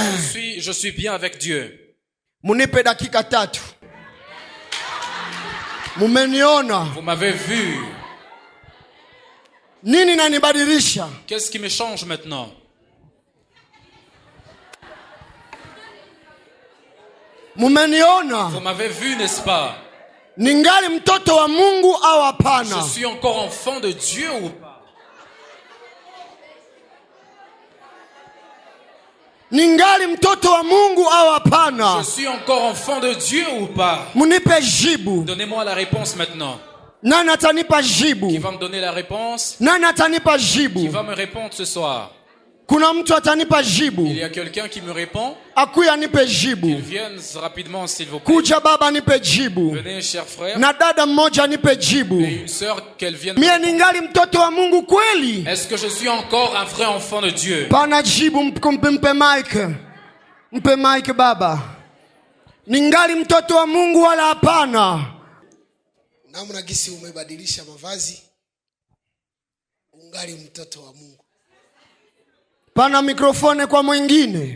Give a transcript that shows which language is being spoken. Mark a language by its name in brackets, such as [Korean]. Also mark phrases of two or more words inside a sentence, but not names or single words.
[French] Je suis bien avec Dieu. [Swahili] Munipe dakika 3. Mumeniona. [French] Vous m'avez vu. [Swahili] Nini nanibadilisha? [French] Qu'est-ce qui me change maintenant? [Swahili] Mumeniona. [French] Vous m'avez vu, n'est-ce pas? [Swahili] Ningali mtoto wa Mungu au hapana? [French] Je suis encore enfant de Dieu ou pas? [Swahili] Ningali mtoto wa Mungu au hapana? [French] Je suis encore enfant de Dieu ou pas? [Swahili] Munipe jibu. [French] Donnez-moi la réponse maintenant. [Swahili] Nani atanipa jibu? [French] Qui va me donner la réponse? [Swahili] Nani atanipa jibu? [French] Qui va me répondre ce soir? [Swahili] Kuna mtu atanipa jibu? [French] Il y a quelqu'un qui me répond? [Swahili] Akuya nipe jibu. [French] Qu'il vienne rapidement, s'il vous plaît. [Swahili] Kuja baba nipe jibu. [French] Venez, cher frère. [Swahili] Na dada mmoja nipe jibu. [French] Et une sœur, qu'elle vienne. [Swahili] Mie ningali mtoto wa Mungu kweli? [French] Est-ce que je suis encore un vrai enfant de Dieu? [Swahili] Pana jibu, mpe Mike. Mpe Mike baba. Ningali mtoto wa Mungu wala hapana? Namna gisi umebadilisha mavazi, ungali mtoto wa Mungu. Pana mikrofone kwa mwingine.